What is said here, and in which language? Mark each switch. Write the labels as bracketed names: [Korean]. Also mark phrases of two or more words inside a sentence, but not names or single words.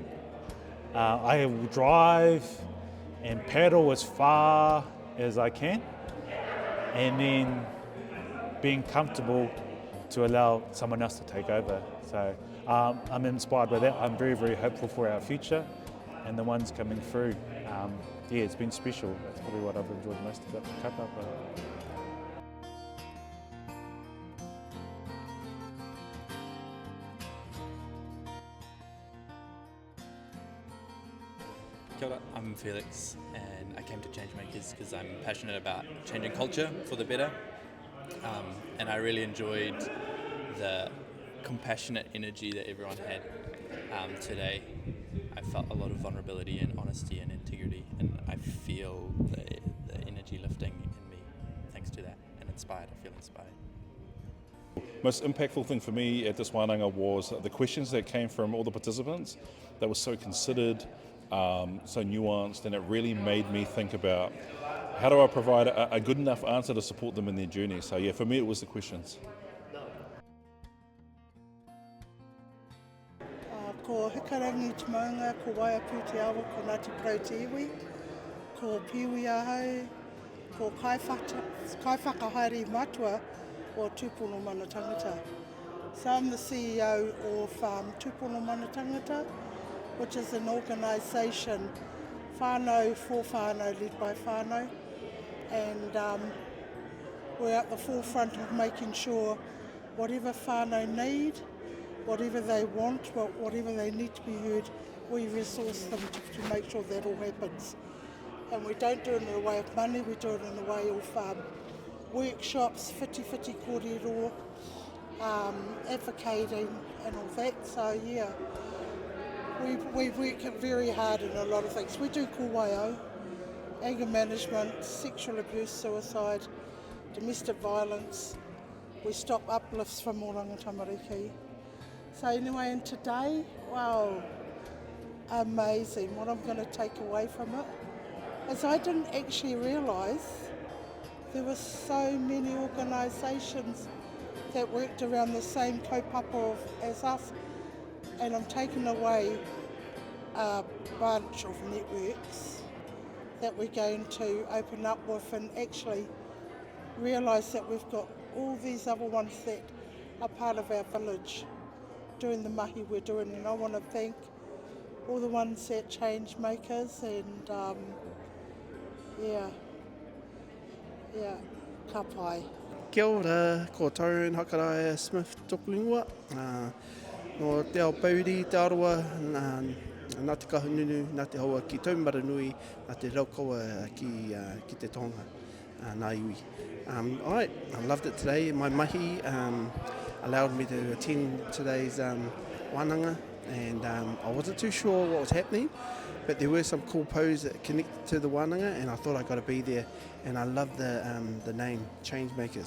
[English] I will drive and paddle as far as I can, and then being comfortable to allow someone else to take over. So I'm inspired by that. I'm very, very hopeful for our future and the ones coming through. Yeah, it's been special. That's probably what I've enjoyed most about the kaupapa. [Māori] Kia ora, [English] I'm Felix and I came to Changemakers because I'm passionate about changing culture for the better, and I really enjoyed the compassionate energy that everyone had today. I felt a lot of vulnerability and honesty and integrity, and I feel the energy lifting in me thanks to that, and inspired. I feel inspired. Most impactful thing for me at this Wananga was the questions that came from all the participants that were so considered, so nuanced, and it really made me think about how do I provide a good enough answer to support them in their journey. So yeah, for me it was the questions. [Māori] Ko hikarangi te maunga, ko waiapu te awa, ko Ngāti Porou te iwi, ko piwi ahau, ko kaiwhakahaere matua o Tūpono Mana Tangata. [English] So I'm the CEO of Tūpono Mana Tangata, which is an organisation, whānau for whānau, led by whānau, and we're at the forefront of making sure whatever whānau need, whatever they want, whatever they need to be heard, we resource them to make sure that all happens. And we don't do it in the way of money, we do it in the way of workshops, [Māori] whiti kōrero, [English] advocating and all that. So yeah, we work very hard in a lot of things. We do kōwaio, anger management, sexual abuse, suicide, domestic violence. We stop uplifts from oranga tamariki. So anyway, and today, wow, amazing. What I'm going to take away from it is I didn't actually realise there were so many organisations that worked around the same kaupapa as us, and I'm taking away a bunch of networks that we're going to open up with and actually realise that we've got all these other ones that are part of our village doing the mahi we're doing, and I want to thank all the ones at Changemakers and [Māori] ka pai. Kia ora, ko Tyrone Hakaraia Smith toku ingoa. No te ao Pauri, te aroa, nā te kahununu, nā te hoa ki Taumaranui, nā te raukaua ki te tonga, nā iwi. [English] Alright, I loved it today. My mahi allowed me to attend today's wānanga, and I wasn't too sure what was happening, but there were some cool pos that connected to the wānanga, and I thought I got to be there, and I love the name, Changemakers.